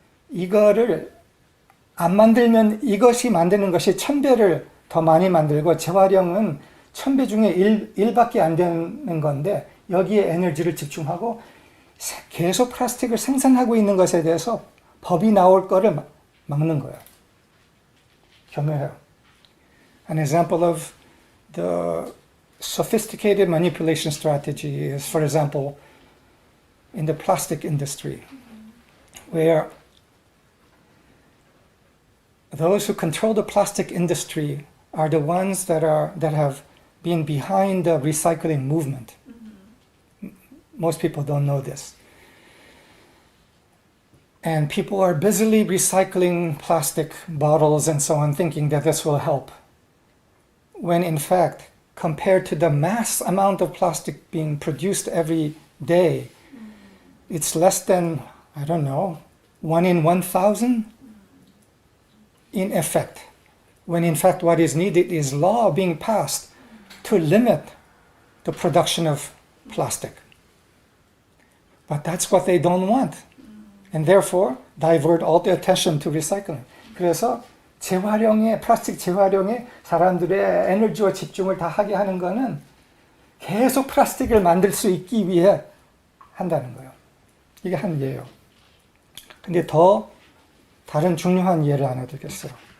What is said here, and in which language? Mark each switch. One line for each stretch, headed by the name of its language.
Korean: 이거를 안 만들면 이것이 만드는 것이 1000배를 더 많이 만들고 재활용은 1000배 중에 1밖에 안 되는 건데 여기에 에너지를 집중하고 계속 플라스틱을 생산하고 있는 것에 대해서 법이 나올 거를 막는 거예요. 교묘해요.
English: An example of the sophisticated manipulation strategy is, for example, in the plastic industry, where those who control the plastic industry are the ones that have been behind the recycling movement. Most people don't know this. And people are busily recycling plastic bottles and so on, thinking that this will help. When in fact, compared to the mass amount of plastic being produced every day, it's less than, I don't know, 1 in 1,000 in effect. When in fact what is needed is law being passed to limit the production of plastic. But that's what they don't want. And therefore divert all the attention to recycling.
Korean: 그래서 재활용에, 플라스틱 재활용에 사람들의 에너지와 집중을 다 하게 하는 거는 계속 플라스틱을 만들 수 있기 위해 한다는 거예요. 이게 한 예예요. 근데 더 다른 중요한 예를 하나 들겠어요.